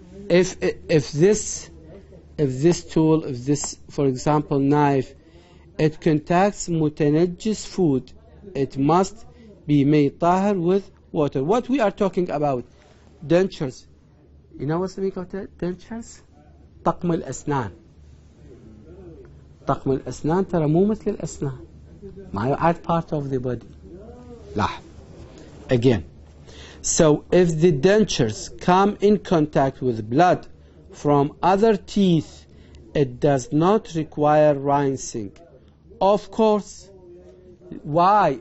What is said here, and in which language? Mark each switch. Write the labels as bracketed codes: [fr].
[en] If this tool, if this, for example, knife, it contacts mutanajjis food, it must be made tahir with water. What we are talking about? Dentures. You know what's the meaning of dentures? [ar] طقم الأسنان. طقم الأسنان ترى مو مثل الأسنان. ما يعد [en] part of the body. [ar] لا. [en] Again. So if the dentures come in contact with blood from other teeth, it does not require rinsing. Of course. Why?